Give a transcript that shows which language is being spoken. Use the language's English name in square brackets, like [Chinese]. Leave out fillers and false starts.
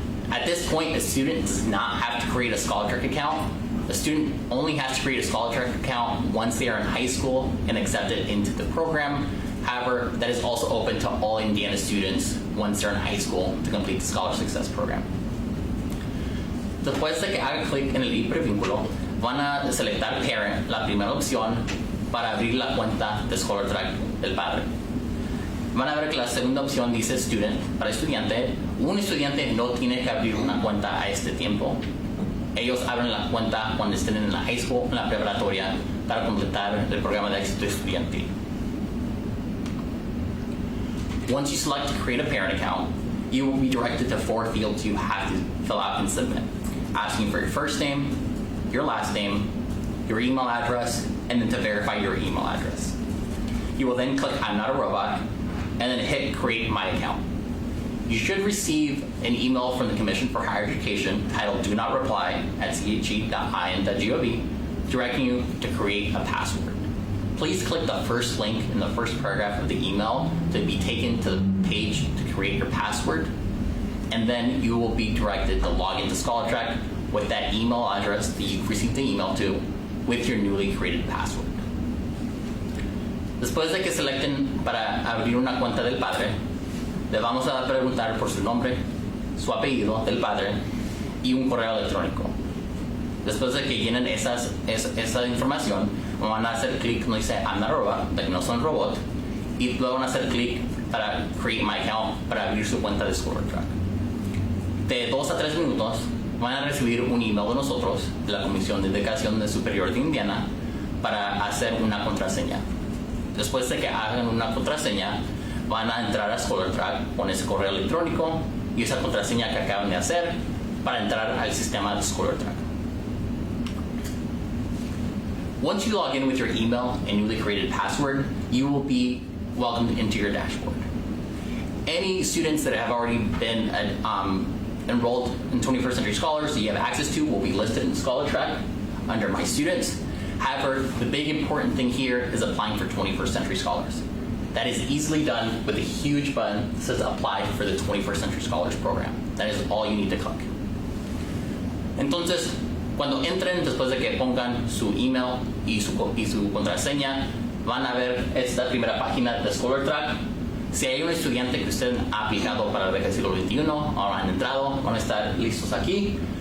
[English] At this point, a student does not have to create a ScholarTrack account. A student only has to create a ScholarTrack account once they are in high school and accepted into the program. However, that is also open to all Indiana students once they're in high school to complete the Scholar Success Program. [Spanish] Después de que haga clic en el hipervínculo, van a selectar Parent, la primera opción, para abrir la cuenta de ScholarTrack del padre. Van a ver que la segunda opción dice Student, para estudiante. Un estudiante no tiene que abrir una cuenta a este tiempo. Ellos abren la cuenta cuando estén en la [English] high school, [Spanish] en la preparatoria, para completar el programa de éxito estudiantil. [English] Once you select to create a parent account, you will be directed to 4 fields you have to fill out and submit, asking for your first name, your last name, your email address, and then to verify your email address. You will then click I'm not a robot, and then hit create my account. You should receive an email from the Commission for Higher Education titled do not reply at che.in.gov directing you to create a password. Please click the first link in the first paragraph of the email to be taken to the page to create your password, and then you will be directed to log into ScholarTrack with that email address that you've received the email to with your newly created password. [Spanish] Después de que selecten para abrir una cuenta del padre, le vamos a preguntar por su nombre, su apellido del padre y un correo electrónico. Después de que llenen esa información, van a hacer clic donde dice [English] I'm not a robot, [Spanish] de que no son robot, y luego van a hacer clic para [English] create my account, [Spanish] para abrir su cuenta de ScholarTrack. De 2 a 3 minutos van a recibir un email de nosotros, de la Comisión de Educación Superior de Indiana, para hacer una contraseña. Después de que hagan una contraseña, van a entrar a ScholarTrack con ese correo electrónico y esa contraseña que acaban de hacer para entrar al sistema de ScholarTrack. [English] Once you log in with your email and newly created password, you will be welcomed into your dashboard. Any students that have already been enrolled in 21st Century Scholars that you have access to will be listed in ScholarTrack under My Students. However, the big important thing here is applying for 21st Century Scholars. That is easily done with a huge button that says Apply for the 21st Century Scholars Program. That is all you need to click. [Spanish] Entonces, cuando entren, después de que pongan su email y su contraseña, van a ver esta primera página de ScholarTrack. Si hay un estudiante que usted ha aplicado para la beca del siglo XXI, ahora han entrado, van a estar listos aquí.